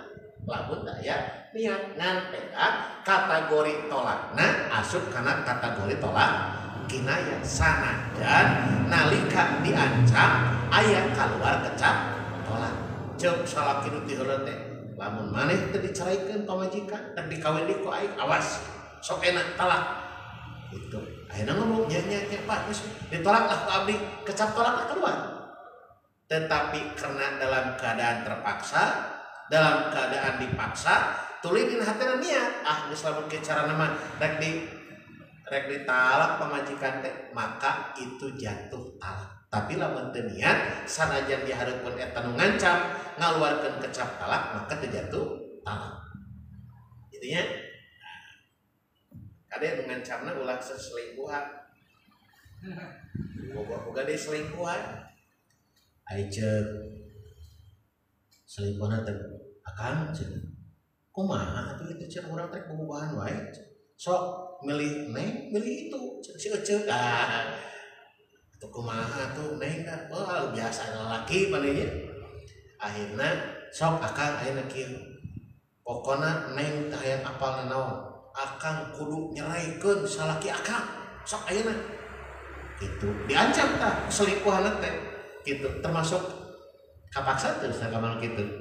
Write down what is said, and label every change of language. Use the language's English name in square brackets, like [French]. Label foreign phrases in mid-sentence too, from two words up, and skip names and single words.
[Sundanese] Lamun aya niat ngan eta kategori tolakna asup kana kategori tolak kinayah sanajan nalika diancam aya kaluar kecap tolak. Ceuk salaki nu ti heureut teh lamun maneh teu dicaraikeun pamajikan dan dikawin ku aing awas sok enak talak gitu. Ayeuna ngomong nya Pak geus ditolak lah ku abdi kecap tolak lah keluar. [Indonesian] Tetapi karena dalam keadaan terpaksa, dalam keadaan dipaksa, [Sundanese] tuluy dina hatena niat geus lamun ke carana mah rek ditalak pamajikan teh maka itu jatuh talak. Tapi lamun teu niat sanajan dihareupeun eta nu ngancam ngaluarkeun kecap talak maka teu jatuh talak. Intinya kade nu ngancamna ulah selingkuhan. Boga deui selingkuhan. Ai ceuk selingkuhan teh akang ceuk. Kumaha atuh itu ceuk urang teh bobogohan wae. Sok milih neng, milih itu ceuk atau kumaha tuh neng dah, wah biasa laki palingnya. Akhirnya sok akang ayeuna kieu, pokona neng teh hayang apal naon, akang kudu nyeraikeun salaki akang, sok ayeuna. Gitu diancam tah selingkuhan teh, gitu termasuk kapaksa terus kamana kitu.